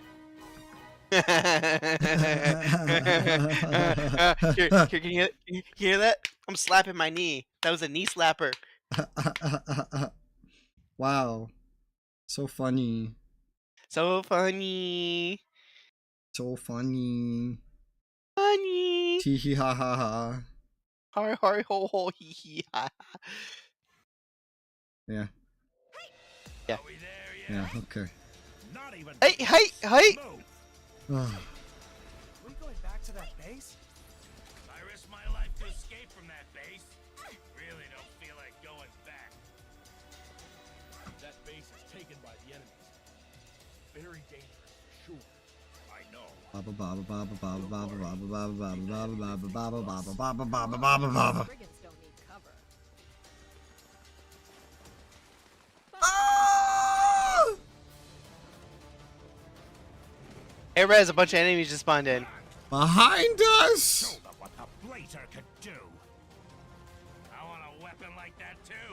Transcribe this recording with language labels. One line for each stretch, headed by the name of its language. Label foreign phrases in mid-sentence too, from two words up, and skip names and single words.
English: Here, can you hear that? I'm slapping my knee. That was a knee slapper. Wow. So funny. So funny. So funny. Funny. Tee hee ha ha ha. Har har ho ho hee hee ha. Yeah. Yeah. Yeah, okay. Not even. Hey, hey, hey! Are we going back to that base? I risked my life to escape from that base. Really don't feel like going back. That base is taken by the enemies. Very dangerous, sure. I know. Baba baba baba baba baba baba baba baba baba baba baba baba baba baba baba. Frigates don't need cover. Hey, Rez, a bunch of enemies just spawned in. Behind us! Show them what the Blazer could do. I want a weapon like that too.